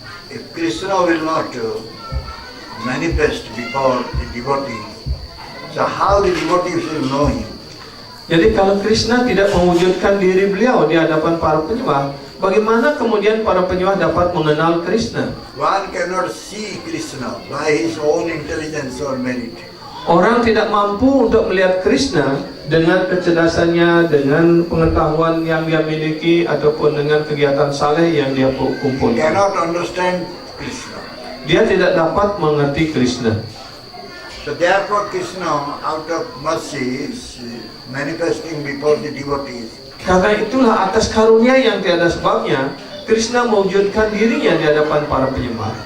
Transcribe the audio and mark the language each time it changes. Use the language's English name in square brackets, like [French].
[English] If Krishna will not manifest before the devotees, so how the devotees will know him? [Indonesian] Jadi kalau Krishna tidak mewujudkan diri beliau di hadapan para penyembah, bagaimana kemudian para penyembah dapat mengenal Krishna? [English] One cannot see Krishna by his own intelligence or merit. [Indonesian] Orang tidak mampu untuk melihat Krishna dengan kecerdasannya, dengan pengetahuan yang dia miliki ataupun dengan kegiatan saleh yang dia [English] He [Indonesian] kumpulkan. [English] cannot understand Krishna. [Indonesian] Dia tidak dapat mengerti Krishna. [English] So therefore Krishna out of mercy is manifesting before the devotees. [Indonesian] Karena itulah atas karunia yang tiada sebabnya, Krishna mewujudkan dirinya di hadapan para penyembah